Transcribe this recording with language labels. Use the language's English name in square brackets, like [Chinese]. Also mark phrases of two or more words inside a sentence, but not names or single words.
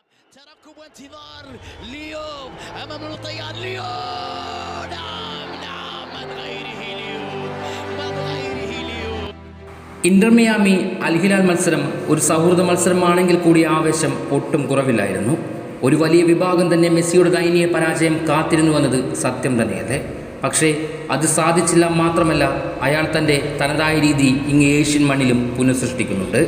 [Arabic] ترقب وانتظار ليو امام الطيار ليو نعم من غيره ليو [Malayalam] ഇന്റർ മിയാമി അൽ ഹിലാൽ മത്സരം ഒരു സൗഹൃദ മത്സരമാണെങ്കിൽ കൂടി ആവേശം ഒട്ടും കുറവില്ലായിരുന്നു. ഒരു വലിയ വിഭാഗം തന്നെ മെസ്സിയുടെ ദയനീയ പരാജയം കാത്തിരുന്നുവെന്നത് സത്യം തന്നെയല്ലേ. പക്ഷേ അത് സാധിച്ചില്ല. മാത്രമല്ല, അയാൾ തൻ്റെ തനതായ രീതി ഇങ്ങ് ഏഷ്യൻ മണ്ണിലും പുനഃസൃഷ്ടിക്കുന്നുണ്ട്.